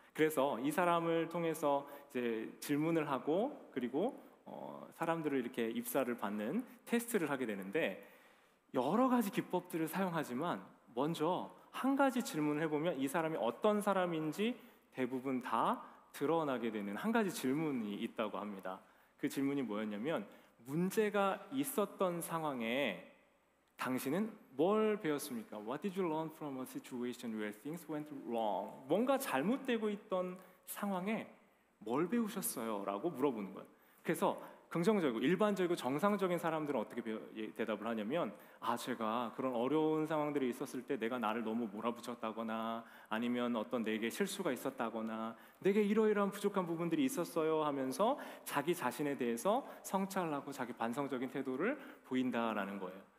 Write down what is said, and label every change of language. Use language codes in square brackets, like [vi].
[ko] 그래서 이 사람을 통해서 이제 질문을 하고 그리고 사람들을 이렇게 입사를 받는 테스트를 하게 되는데 여러 가지 기법들을 사용하지만 먼저 한 가지 질문을 해보면 이 사람이 어떤 사람인지 대부분 다 드러나게 되는 한 가지 질문이 있다고 합니다. 그 질문이 뭐였냐면 문제가 있었던 상황에 당신은 뭘 배웠습니까? [en] What did you learn from a situation where things went wrong? [ko] 뭔가 잘못되고 있던 상황에 뭘 배우셨어요? 라고 물어보는 거예요. 그래서 긍정적이고 일반적이고 정상적인 사람들은 어떻게 대답을 하냐면 제가 그런 어려운 상황들이 있었을 때 내가 나를 너무 몰아붙였다거나 아니면 어떤 내게 실수가 있었다거나 내게 이러이러한 부족한 부분들이 있었어요 하면서 자기 자신에 대해서 성찰하고 자기 반성적인 태도를 보인다라는 거예요.